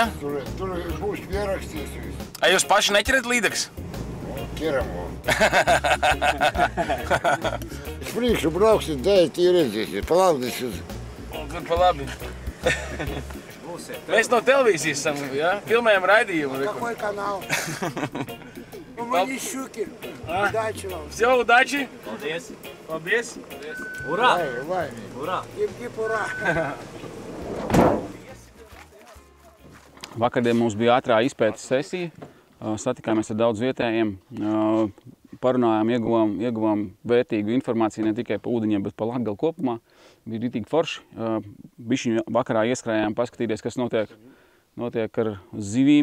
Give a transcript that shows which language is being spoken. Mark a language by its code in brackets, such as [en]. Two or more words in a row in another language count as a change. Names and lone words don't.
[lv] Tur būs pierakstīts viss. A jūs paši neķerat līdeks? Ķeram. Es priekšu brauksim, dēļ tī redzēsiet, palabdīsiet. Kur pa labi? Mēs no televīzijas esam, jā? Filmējam raidījumu. [ru] Какой канал? Мы щуки. Удачи вам. Все, удачи. [lv] Paldies. Paldies. Urā! Vai. Urā! [ru] Гип-гип, ура. [lv] Vakardien mums bija ātrā izpētes sesija. Satikāmies ar daudz vietējiem. Parunājām, ieguvām vērtīgu informāciju ne tikai pa ūdeņiem, bet pa Latgali kopumā. Bija ritīgi forši. Bišķiņu vakarā ieskrējām paskatīties, kas notiek ar zivīm.